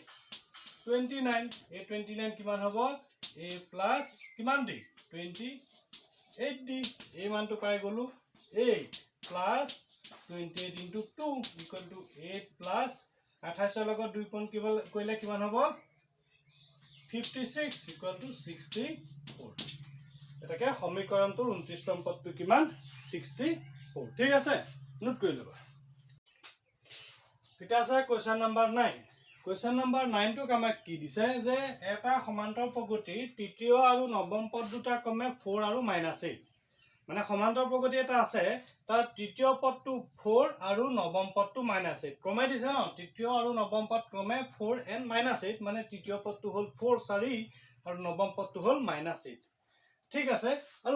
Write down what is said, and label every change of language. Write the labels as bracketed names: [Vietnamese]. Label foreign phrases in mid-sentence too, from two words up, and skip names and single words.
[Assamese] 29 কিমান হ'ব [English] a plus [Assamese] কিমান দি 28d a মানটো পাই গলো [English] 8 plus 28 into 2 equal to 8 plus 28 [Assamese] লগত 2 পইণ্ট কইলে কিমান হ'ব 56 [English] equal to 64 [Assamese] এটাকে সমীকৰণটোৰ 29তম পদটো কিমান 64 ঠিক আছে নোট কৰি লবা এটা আছে [English] question number 9 Question number 9 [Assamese] to আমাক কি দিছে যে এটা সমান্তর প্রগতি তৃতীয় আৰু নৱম পদ দুটা ক্ৰমে 4 আৰু -8 মানে সমান্তর প্রগতি এটা আছে তাৰ তৃতীয় পদটো 4 আৰু নৱম পদটো -8 ক্ৰমে দিছে ন তৃতীয় আৰু নৱম পদ ক্ৰমে 4 and -8 মানে তৃতীয় পদটো হল 4 4 আৰু নৱম পদটো হল -8 ঠিক আছে আৰু